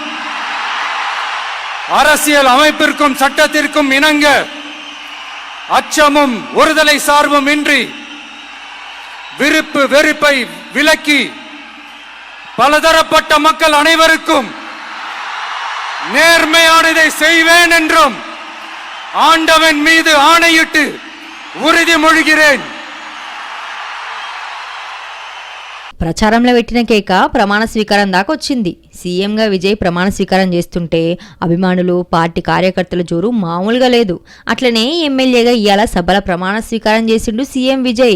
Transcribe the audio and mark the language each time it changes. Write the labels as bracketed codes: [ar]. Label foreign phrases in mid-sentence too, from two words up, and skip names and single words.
[ta] அரசியல் அமைப்பிற்கும் சட்டத்திற்கும் இணங்க அச்சமும் ஒருதலை சார்பும் இன்றி விருப்பு வெறுப்பை விலக்கி பலதரப்பட்ட மக்கள் அனைவருக்கும் நேர்மையானதை செய்வேன் என்றும் ஆண்டவன் மீது ஆணையிட்டு உறுதிமொழிகிறேன். [te] ప్రచారంలో పెట్టిన కేక ప్రమాణ స్వీకారం దాకా వచ్చింది. సీఎంగా విజయ్ ప్రమాణ స్వీకారం చేస్తుంటే అభిమానులు పార్టీ కార్యకర్తల జోరు మామూలుగా లేదు. అట్లనే ఎమ్మెల్యేగా ఇవాళ సభల ప్రమాణ స్వీకారం చేసిండు సీఎం విజయ్.